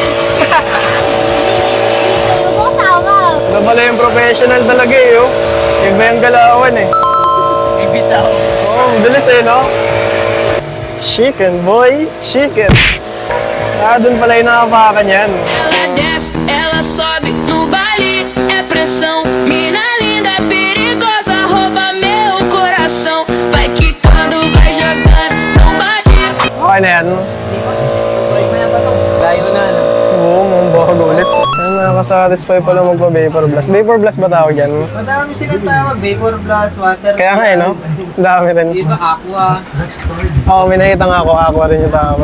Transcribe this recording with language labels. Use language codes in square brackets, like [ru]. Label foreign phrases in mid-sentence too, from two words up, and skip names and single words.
[tl] Ano pala yung professional talaga eh, oh. Iba yung galawan eh. Ibitaw. Oo, bilis eh, no? [en] Chicken, boy. [tl] Chicken. Ah, dun pala yung nakapakan yan. [pt] Ela desce, ela sobe no baile, é pressão. Mina linda, perigosa, rouba meu coração. Vai quicando, vai jogando, não bate. [tl] Okay na yan. Layo na, ano? Oo, mambago ulit. Ayun, nakakasatisfy pala magpa- [en] vapor blast. Vapor blast [tl] ba tawag yan? Madami silang tawag. [en] Vapor blast, [tl] water. Kaya nga eh, no? Ang dami rin. Iba, aqua. Oo, may nakita nga ako rin yung tawag.